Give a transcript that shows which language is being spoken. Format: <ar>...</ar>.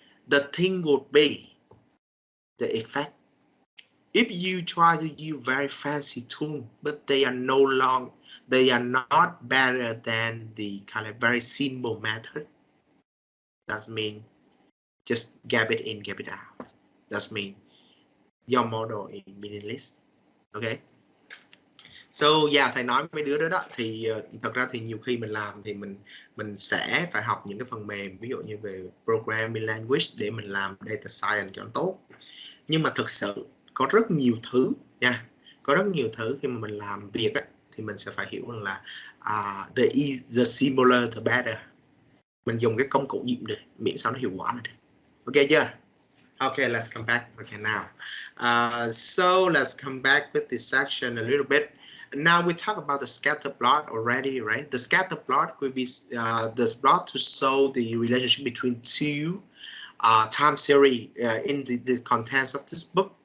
<en>The thing would be the effect. If you try to use very fancy tools, but they are not better than the kind of very simple method. That means just gap it in, gap it out. That means your model is meaningless. Okay.</en> <vi>So yeah, thầy nói mấy đứa đó đó thì thật ra thì nhiều khi mình làm thì mình sẽ phải học những cái phần mềm ví dụ như về programming language để mình làm data science cho nó tốt. Nhưng mà thực sự có rất nhiều thứ nha, có rất nhiều thứ khi mà mình làm việc á, thì mình sẽ phải hiểu rằng là</vi> <en>the simpler the better.</en> <vi>Mình dùng cái công cụ gì cũng được, miễn sao nó hiệu quả là được.</vi> <en>Ok chưa? Okay, let's come back. Okay, now. So let's come back with this section a little bit. Now we talk about the scatter plot already, right? The scatter plot could be the plot to show the relationship between two time series in the contents of this book.</en>